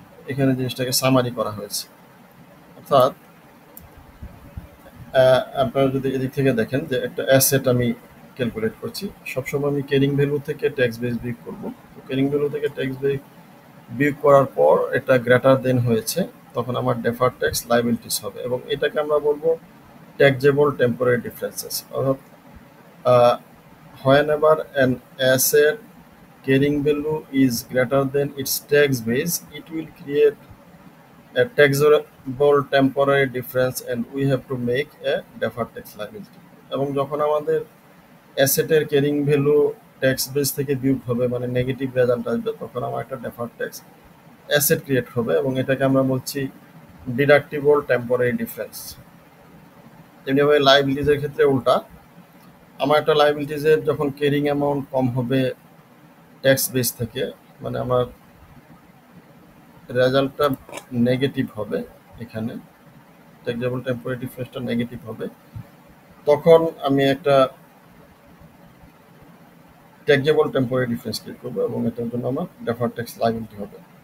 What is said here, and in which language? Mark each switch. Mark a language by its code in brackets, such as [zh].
[bn] এখানে জিনিসটাকে সামারি করা হয়েছে। অর্থাৎ আপনারা যদি এদিক থেকে দেখেন যে একটা অ্যাসেট আমি ক্যালকুলেট করছি, সবসময় আমি ক্যারিং ভ্যালু থেকে ট্যাক্স বেস বিয়োগ করবো। তো ক্যারিং ভ্যালু থেকে ট্যাক্স বেস বিয়োগ করার পর এটা গ্রেটার দেন হয়েছে, তখন আমার ডেফার্ড ট্যাক্স লাইবিলিটিস হবে, এবং এটাকে আমরা বলবো ট্যাক্সেবল টেম্পোরারি ডিফারেন্সেস। অর্থাৎ [en] whenever an asset carrying value is greater than its tax base, it will create a taxable temporary difference and we have to make a deferred tax liability. [bn] এবং যখন আমাদের অ্যাসেটের carrying value tax base থেকে বিয়োগ হবে, মানে negative result আসবে, তখন আমার একটা ডেফার্ড ট্যাক্স অ্যাসেট ক্রিয়েট হবে, এবং এটাকে আমরা বলছি ডিডাক্টিবল টেম্পোরারি ডিফারেন্স। তেমনিভাবে লাইবিলিটিজের ক্ষেত্রে উল্টা, আমার একটা লাইবিলিটিজের যখন ক্যারিং অ্যামাউন্ট কম হবে ট্যাক্স বেস থেকে, মানে আমার রেজাল্টটা নেগেটিভ হবে, এখানে ট্যাক্সেবল টেম্পোরারি ডিফারেন্সটা নেগেটিভ হবে, তখন আমি একটা ট্যাক্সেবল টেম্পোরারি ডিফারেন্স ক্রিয়েট করবো, এবং এটার জন্য আমার ডেফার্ড ট্যাক্স লাইবিলিটি হবে।